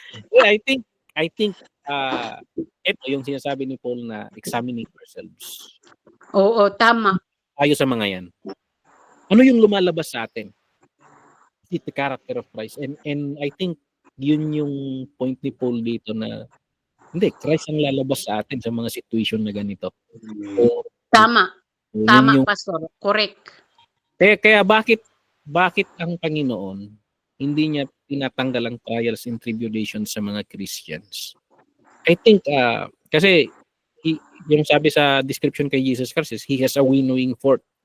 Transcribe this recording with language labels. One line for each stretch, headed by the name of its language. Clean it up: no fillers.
English: Yeah, I think
Filipino: ito yung sinasabi ni Paul na
English: examining ourselves.
Filipino: Oo, tama. Tayo sa mga yan. Ano yung lumalabas sa atin?
English: It's the character of Christ. And I think
Filipino: yun yung point ni Paul dito na hindi, Christ ang lalabas sa atin sa mga situation na ganito. So, tama. Tama, pastor.
English: Correct.
Filipino: Kaya bakit ang Panginoon hindi niya tinatanggal ang
English: trials and tribulations
Filipino: sa mga Christians?
English: I think
Filipino: kasi yung sabi sa
English: description kay Jesus Christ is He has a winnowing fork.